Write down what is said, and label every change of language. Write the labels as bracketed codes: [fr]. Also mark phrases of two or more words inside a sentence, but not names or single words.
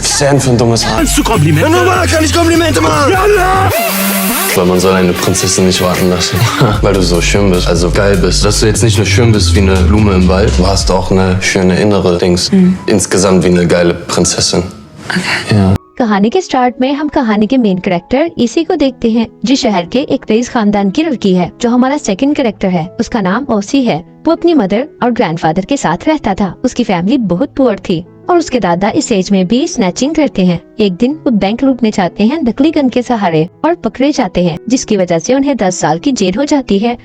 [de] Was ist denn für ein dummes Haar? Kannst du Komplimente? Ja, normal kann ich Komplimente machen. Ja. Weil man soll eine Prinzessin nicht warten lassen. Weil du so schön bist, also geil bist. Dass du jetzt nicht nur schön bist wie eine Blume im Wald, du hast auch eine schöne innere Dings. Insgesamt wie eine geile Prinzessin. Okay. Ja. [hi] कहानी के स्टार्ट में हम कहानी के [en] main character [hi] इसी को देखते हैं, जो शहर के एक रईस खानदान की लड़की है। जो हमारा [en] second character [hi] है, उसका नाम ओसी है। वो अपनी मदर और ग्रैंडफादर के साथ रहता था। उसकी फैमिली बहुत पुअर थी और उसके दादा इस एज में भी स्नैचिंग करते हैं। एक दिन वो बैंक लूटने चाहते हैं नकली गन के सहारे और पकड़े जाते हैं, जिसकी वजह से उन्हें 10 साल की जेल हो जाती है।